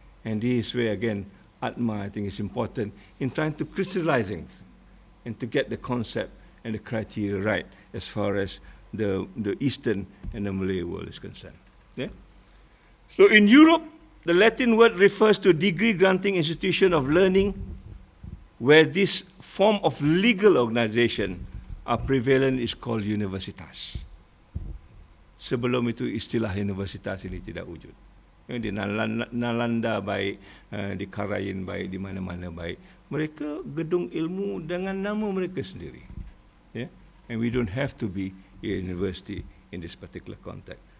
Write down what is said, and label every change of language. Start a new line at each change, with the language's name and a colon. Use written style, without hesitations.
English: And this is where, again, Atma, I think, is important in trying to crystallize things and to get the concept and the criteria right as far as the Eastern and the Malay world is concerned. Yeah? So in Europe, the Latin word refers to degree-granting institution of learning where this form of legal organization are prevalent is called universitas.
Malay: Sebelum itu istilah universitas ini tidak wujud. Di Nalanda baik, di Qarayn baik, di mana-mana baik. Mereka gedung ilmu dengan nama mereka sendiri.
English: Yeah? And we don't have to be a university in this particular context.